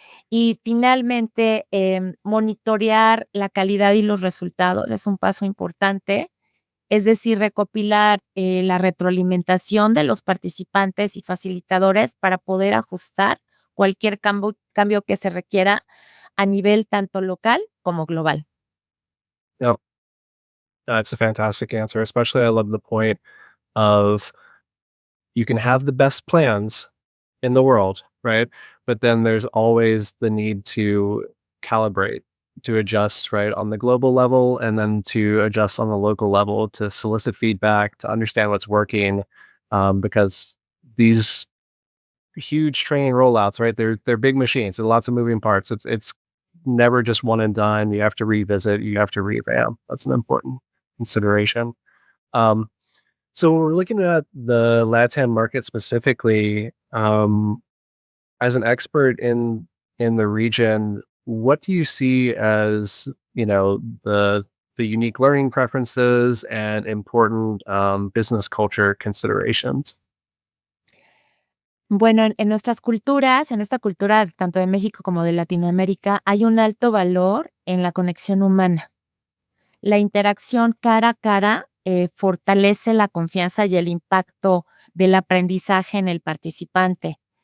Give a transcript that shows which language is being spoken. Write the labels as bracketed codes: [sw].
[es] Y finalmente, monitorear la calidad y los resultados es un paso importante, es decir, recopilar la retroalimentación de los participantes y facilitadores para poder ajustar cualquier cambio que se requiera a nivel tanto local como global. [en] Yep. That's a fantastic answer. Especially, I love the point of you can have the best plans in the world, right? But then there's always the need to calibrate, to adjust, right, on the global level, and then to adjust on the local level to solicit feedback, to understand what's working, because these huge training rollouts, right? They're big machines. There's lots of moving parts. It's never just one and done. You have to revisit. You have to revamp. That's an important consideration. So when we're looking at the LATAM market specifically, as an expert in the region, what do you see as, the unique learning preferences and important business culture considerations? [es] Bueno, en nuestras culturas, en esta cultura tanto de México como de Latinoamérica, hay un alto valor en la conexión humana. La interacción cara a cara fortalece la confianza y el impacto del aprendizaje en el participante.